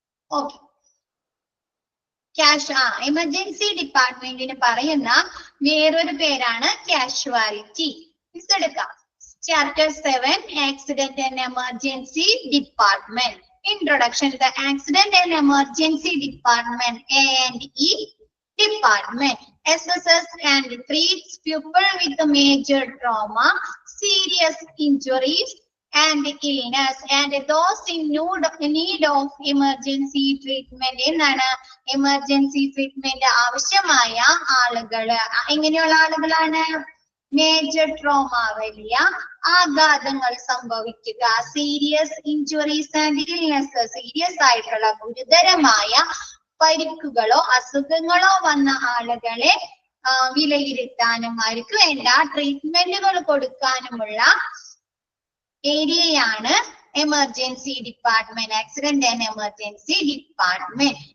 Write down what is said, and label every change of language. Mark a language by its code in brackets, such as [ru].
[ml] Okay, emergency ഡിപ്പാർട്ട്മെന്റിന് പറയുന്ന വേറൊരു പേരാണ് കാഷ്വാലിറ്റി. മിസ് എടുക്കാം. [en] Chapter 7 accident and emergency department. Introduction to the Accident and Emergency Department A&E Department assesses and treats people with major trauma, serious injuries and illness and those in need of emergency treatment. [ml] എന്താണ് emergency treatment ആവശ്യമായ ആളുകൾ എങ്ങനെയുള്ള ആളുകളാണ്? Major trauma, വലിയ ആഘാതങ്ങൾ സംഭവിക്കുക, [en] serious injuries and illness, [ml] serious ആയിട്ടുള്ള ഗുരുതരമായ പരിക്കുകളോ അസുഖങ്ങളോ വന്ന ആളുകളെ വിലയിരുത്താനും അവർക്ക് വേണ്ട ട്രീറ്റ്മെന്റുകൾ കൊടുക്കാനുമുള്ള ഏരിയയാണ് emergency department, accident and emergency department.